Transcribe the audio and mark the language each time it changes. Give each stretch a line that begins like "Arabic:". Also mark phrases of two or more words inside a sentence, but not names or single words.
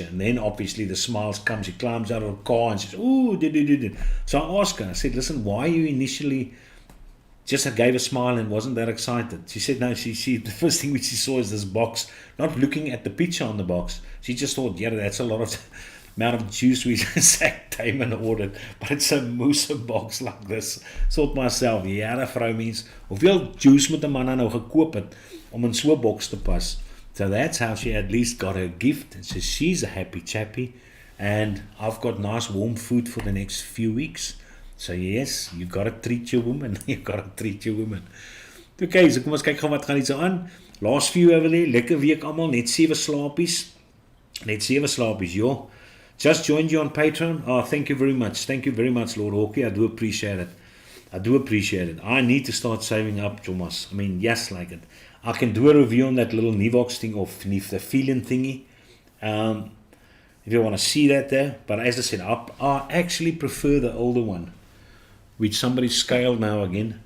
English: And then obviously the smiles come. She climbs out of the car and says, ooh, So I asked her, I said, listen, why you initially just gave a smile and wasn't that excited? She said, no, she the first thing which she saw is this box, not looking at the picture on the box. She just thought, yeah, that's a lot of amount of juice which Zach Damon ordered, but it's a moose box like this.
Afrikaans: Thought myself, ja, die vrou mens, hoeveel juice moet 'n man nou gekoop het om in so 'n box te pas?
English: So that's how she at least got her gift. So she's a happy chappy, and I've got nice warm food for the next few weeks. So yes, you got to treat your woman. You got to treat your woman.
Afrikaans: Okay, so kom ons kyk gou wat gaan hier so aan.
English: Last few over there,
Afrikaans: lekker week almal, net 7 slaapies. Net 7 slaapies, joh.
English: Just joined you on Patreon. Oh, thank you very much. Thank you very much, Lord Hawkey. I do appreciate it. I need to start saving up, Thomas. I mean, yes, like it. I can do a review on that little Nivox thing, or the feeling thingy. If you want to see that there. But as I said, I actually prefer the older one, which somebody scaled now again.